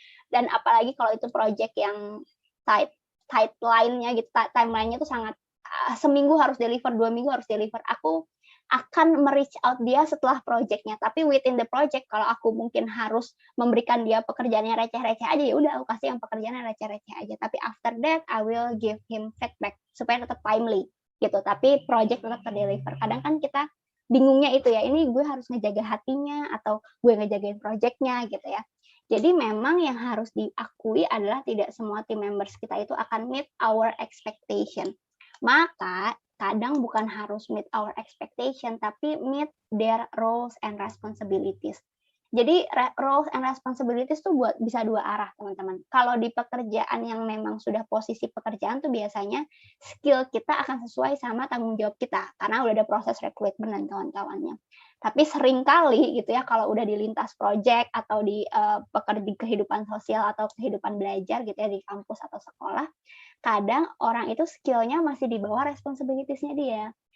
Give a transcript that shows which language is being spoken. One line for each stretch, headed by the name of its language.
Indonesian: Dan apalagi kalau itu project yang timeline-nya gitu, timeline-nya itu sangat seminggu harus deliver, 2 minggu harus deliver. Aku akan me-reach out dia setelah project-nya. Tapi
English: within the project,
Indonesian: kalau aku mungkin harus memberikan dia pekerjaannya receh-receh aja, ya udah aku kasih yang pekerjaannya receh-receh aja.
English: Tapi after that, I will give him feedback
Indonesian: supaya tetap
English: timely gitu.
Indonesian: Tapi project tetap terdeliver. Kadang kan kita bingungnya itu ya, ini gue harus ngejaga hatinya atau gue ngejagain project-nya gitu ya. Jadi memang yang harus diakui adalah tidak semua team members kita itu akan
English: meet our expectation.
Indonesian: Maka kadang bukan harus
English: meet our expectation,
Indonesian: tapi
English: meet their roles and responsibilities.
Indonesian: Jadi
English: roles and responsibilities
Indonesian: tuh bisa dua arah teman-teman. Kalau di pekerjaan yang memang sudah posisi pekerjaan tuh biasanya skill kita akan sesuai sama tanggung jawab kita karena udah ada proses rekrutmen dan kawan-kawannya. Tapi seringkali gitu ya kalau udah di lintas project atau di kehidupan sosial atau kehidupan belajar gitu ya di kampus atau sekolah, kadang orang itu skillnya masih di bawah responsibilities-nya dia.